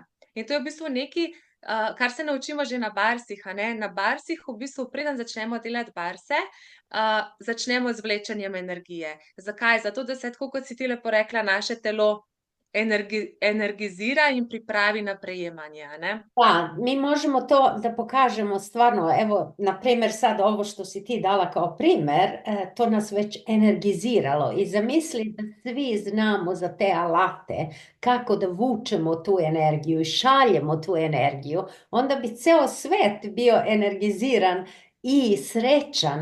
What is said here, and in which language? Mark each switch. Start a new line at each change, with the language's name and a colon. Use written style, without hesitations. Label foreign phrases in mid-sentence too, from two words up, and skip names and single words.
Slovenian: In to je v bistvu nekaj, kar se naučimo že na barsih. A ne? Na barsih, v bistvu, preden začnemo delati barse, začnemo z vlečenjem energije. Zakaj? Zato, da se, tako kot si ti lepo rekla, naše telo energizira in pripravi na prejemanje, a ne?
Croatian: Da, mi možemo to da pokažemo stvarno, evo, na primjer sad ovo što si ti dala kao primjer, to nas već energiziralo i zamisli da svi znamo za te alate, kako da vučemo tu energiju i šaljemo tu energiju, onda bi ceo svet bio energiziran i srećan.